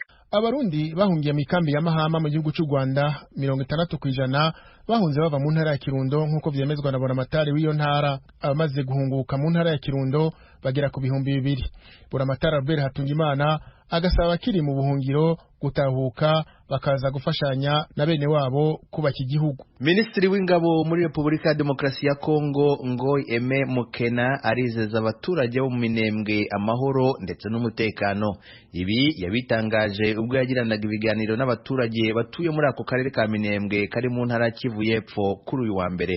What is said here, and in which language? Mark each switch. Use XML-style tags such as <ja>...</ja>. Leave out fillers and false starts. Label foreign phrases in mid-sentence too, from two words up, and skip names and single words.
<rn>Abarundi bahungiye mu ikambi ya Mahama mu gihugu cy'u Rwanda 60% bahunze bava mu ntara ya Kirundo nk'uko vyemezwa na Buramatari w'iyo ntara. Abamaze guhunguka mu ntara ya Kirundo bagera ku 200. Buramatari Albert Hatungimana agasaba abakiri mu buhungiro gutahuka bakaza gufashanya na bene wabo kubaka igihugu.</rn> <rw>Minisitiri w'ingabo muri Repubulika ya Demokarasi ya Kongo Ngoy Aime Mukena arizeza abaturage bo mu Minembwe amahoro ndetse n'umutekano. Ibi yabitangaje ubwo yagiranaga ibiganiro n'abaturage batuye muri ako karere ka Minembwe kari mu ntara Kivu y'Epfo kuri uyu wa mbere.</rw>